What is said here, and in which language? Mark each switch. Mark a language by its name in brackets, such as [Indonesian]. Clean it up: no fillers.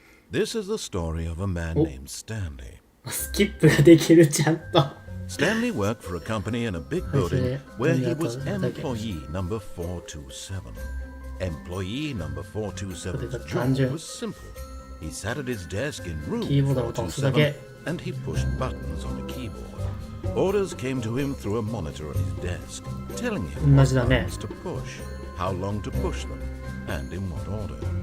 [English] This is the story of a man named Stanley. [Japanese] スキップができるちゃんと。 [English] Stanley worked for a company in a big building where he was employee number 427. Employee number 427's job was simple. He sat at his desk in room 427 and he pushed buttons on a keyboard. Orders came to him through a monitor on his desk, telling him what buttons to push, how long to push them, and in what order.